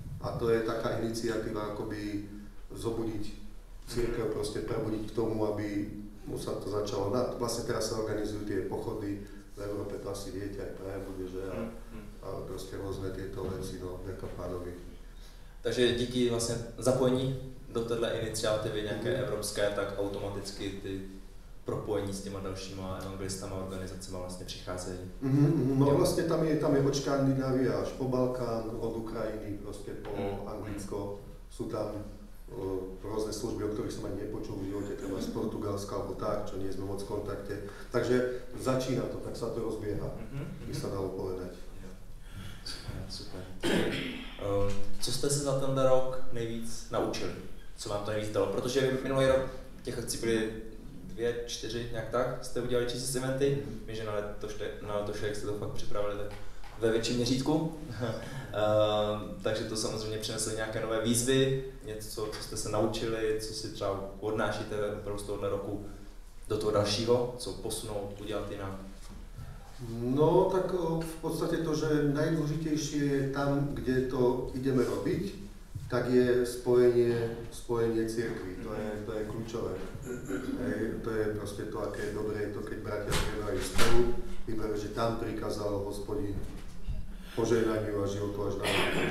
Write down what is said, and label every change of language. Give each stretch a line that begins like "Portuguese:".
Slovak: A to je taká iniciatíva akoby zobudiť cirkev, proste prebudiť k tomu, aby sa to začalo. Vlastne teraz sa organizujú tie pochody v Európe, to asi viete, aj Praha bude, že a proste rôzne tieto veci, no, ďaká pánovi.
Czech: Takže díky vlastně zapojení do této iniciativy nějaké evropské, tak automaticky ty propojení s těma dalšíma evangelistama a organizacemi vlastně přicházejí.
Slovak: No vlastně tam je od Škandinávie až po Balkán, od Ukrajiny, prostě po Anglicko, sú tam rôzne služby, o ktorých som ani nepočul v živote, treba z Portugalska alebo tak, čo nie sme moc v kontakte. Takže začína to, tak sa to rozbieha, by sa dalo povedať.
Czech: Super. Co jste se za tenhle rok nejvíc naučili? Co vám to nejvíc dalo? Protože minulý rok těch akcí byly 2, 4, nějak tak, jste udělali Jesus eventy. Vím, že na letošek jste to fakt připravili tak ve větším měřítku. Takže to samozřejmě přineslo nějaké nové výzvy, něco, co jste se naučili, co si třeba odnášíte z tohohle roku do toho dalšího, co posunout, udělat jinak.
Slovak: No, tak v podstate to, že najdôležitejšie je tam, kde to ideme robiť, tak je spojenie cirkvi, to je kľúčové. To je proste to, aké je dobré, to keď bratia spievajú spolu, vyberú, že tam prikázal Hospodin požehnaniu a životu až na veky.